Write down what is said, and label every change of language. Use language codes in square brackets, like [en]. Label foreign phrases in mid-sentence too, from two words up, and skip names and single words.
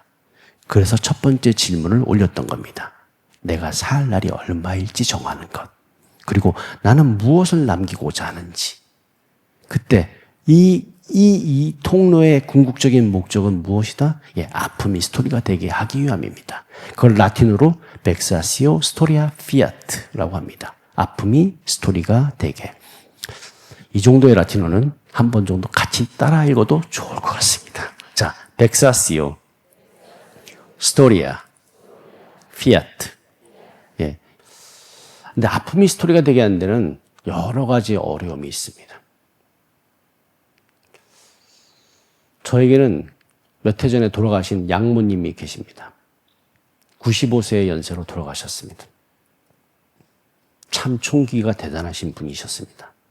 [ko] 그래서 첫 번째 질문을 올렸던 겁니다. 내가 살 날이 얼마일지 정하는 것. 그리고 나는 무엇을 남기고자 하는지. 그때 이 통로의 궁극적인 목적은 무엇이다? 아픔이 스토리가 되게 하기 위함입니다. 그걸 라틴어로 [la] vexatio storia fiat [ko] 라고 합니다. 아픔이 스토리가 되게. 이 정도의 라틴어는 한 번 정도 같이 따라 읽어도 좋을 것 같습니다. 자, [la] vexatio storia fiat. [ko] 근데 아픔이 스토리가 되게 하는 데는 여러 가지 어려움이 있습니다. 저에게는 몇 해 전에 돌아가신 양모님이 계십니다. 95세의 연세로 돌아가셨습니다. 참 총기가 대단하신 분이셨습니다.